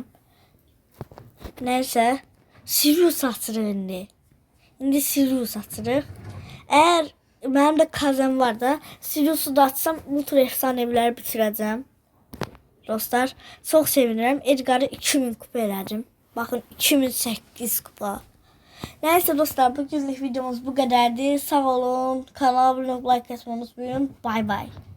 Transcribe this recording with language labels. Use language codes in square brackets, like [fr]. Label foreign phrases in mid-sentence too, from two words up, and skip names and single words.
[az] Neyse. Sirius açırıq indi. İndi Sirius açırıq. Eğer mənim də kazem var da Sirius'u da açsam ultra efsaneviləri bitirəcəm. Dostlar çok sevinirəm. Edgar'ı 2000 kupa elədim. [tr] Bakın 2008 kupa. Neyse dostlar bugünlük videomuz bu kadardı. [az] Sağ olun. [tr] Kanala abone olup like atmayı unutmayın. Bay bay.